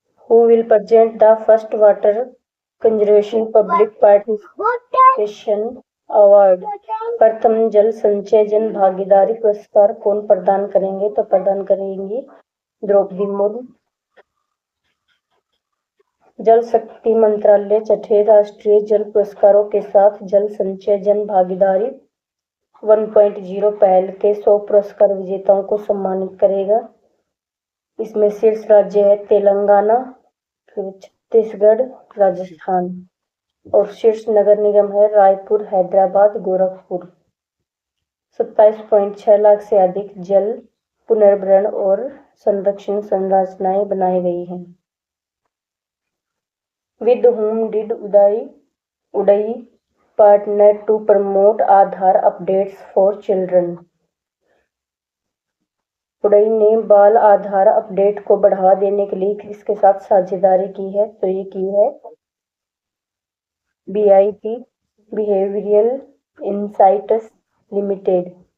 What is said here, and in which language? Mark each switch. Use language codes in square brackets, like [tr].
[en] Who will present the first water conservation public participation award? [hi] प्रथम जल संचय जन भागीदारी पुरस्कार कौन प्रदान करेंगे? तो प्रदान करेंगी द्रौपदी मुर्मू। जल शक्ति मंत्रालय छठे राष्ट्रीय जल पुरस्कारों के साथ जल संचय जन भागीदारी 1.0 पहल के 100 पुरस्कार विजेताओं को सम्मानित करेगा। इसमें शीर्ष राज्य है तेलंगाना, फिर छत्तीसगढ़, राजस्थान और शीर्ष नगर निगम है रायपुर, हैदराबाद, गोरखपुर। 27.6 लाख से अधिक जल पुनर्भरण और संरक्षण संरचनाएं बनाई गई हैं। [en] With whom did Udai partner to promote Aadhaar updates for children? [hi] उड़ई ने बाल आधार अपडेट को बढ़ावा देने के लिए किसके साथ साझेदारी की है? तो ये की है BIP बिहेवियरल इंसाइट्स लिमिटेड।